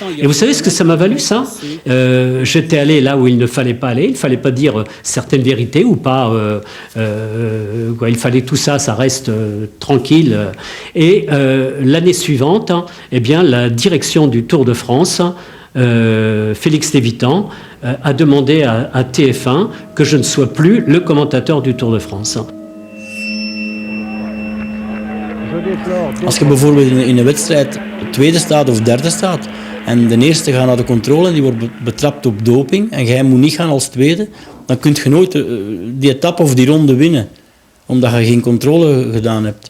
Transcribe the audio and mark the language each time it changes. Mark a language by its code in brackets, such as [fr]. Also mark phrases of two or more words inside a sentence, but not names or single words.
[fr] et vous savez ce que ça m'a valu ça j'étais allé là où il ne fallait pas aller, il ne fallait pas dire certaines vérités ou pas, il fallait tout ça, ça reste tranquille. Et l'année suivante, eh bien, la direction du Tour de France, Félix Lévitan, a demandé à TF1 que je ne sois plus le commentateur du Tour de France. [nl] Als je bijvoorbeeld in een wedstrijd tweede staat of derde staat en de eerste gaat naar de controle en die wordt betrapt op doping en jij moet niet gaan als tweede, dan kun je nooit die etappe of die ronde winnen, omdat je geen controle gedaan hebt.